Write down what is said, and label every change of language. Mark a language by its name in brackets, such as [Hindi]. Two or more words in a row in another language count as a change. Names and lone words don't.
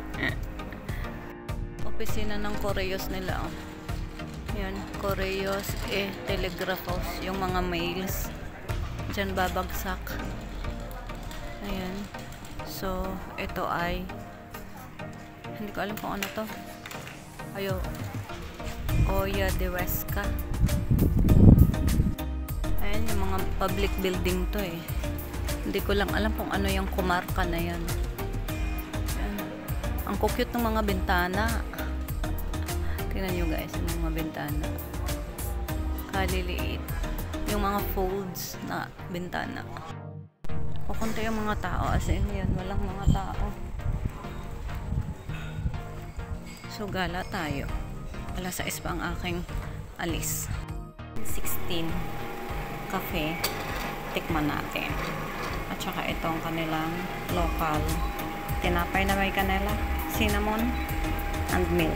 [Filipino] Opisina ng Correios nila. Oh. Yan, Correios Telegrafos, yung mga mails. Diyan babagsak. Ayan. So, ito ay hindi ko alam kung ano to. Ayo. Oya de Huesca. Ayan, yung mga [English] public building [Filipino] to eh. Hindi ko lang alam kung ano yung kumarka na yan. Ayan. Ang cute ng mga bintana. Tingnan nyo guys, yung mga bintana. Kaliliit. Yung mga folds na bintana. Kukunti yung mga tao. [English] As in, [Filipino] yan, walang mga tao. So, gala tayo. Alas 6 pa ang aking alis. 16 cafe. Tikman natin. At saka itong kanilang local tinapay na may kanela, [English] cinnamon, and milk.